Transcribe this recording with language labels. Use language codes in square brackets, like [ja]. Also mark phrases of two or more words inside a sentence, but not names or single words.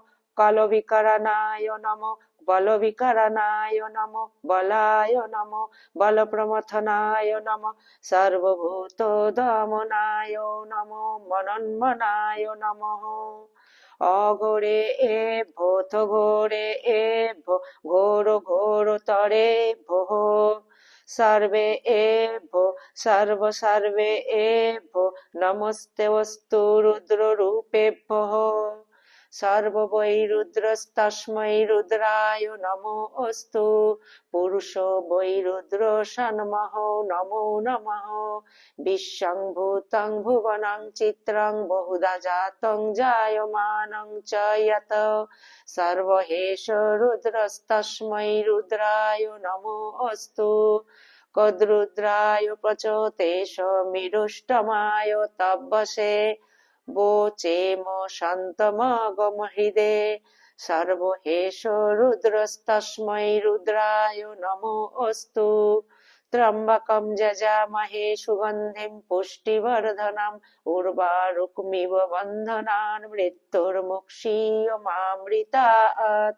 [sa] কলবিকরণায় নমঃ। বলবিকরণায় নমঃ। বলায় নমঃ। বলপ্রমথনায় নমঃ। সর্বভূতদমনায় নমঃ। মনন্মনায় নমঃ। অঘোরে এভ্যো ঘোরে এভ্যো ঘোর ঘোরতরে ভোঃ। সর্বে এভ্যো সর্ব সর্বে এভ্যো নমস্তেস্তু রুদ্ররূপেভ্যঃ। সর্ব বৈ রুদ্রস্তস্मै রুদ্রায় নমো অস্তু। পুরুষ বৈ রুদ্র সন্মহ নমো নমঃ। বিশ্বং ভূতং ভুবনং চিত্রং বহুধা জাতং জায়মানং চ যত সর্বহেষ রুদ্রস্তস্मै রুদ্রায় নমো অস্তু। কদ্রুদ্রায় প্রচোতেষ মিরুষ্টমায় তব্বশে वोचेम शान्तमागमहृदे। सर्वहेष रुद्रस्तस्मै रुद्राय नमो अस्तु। त्र्यम्बकं यजामहे सुगन्धिं पुष्टिवर्धनम् उर्वारुकमिव बन्धनान् मृत्युर्मुक्षीयमामृतात्।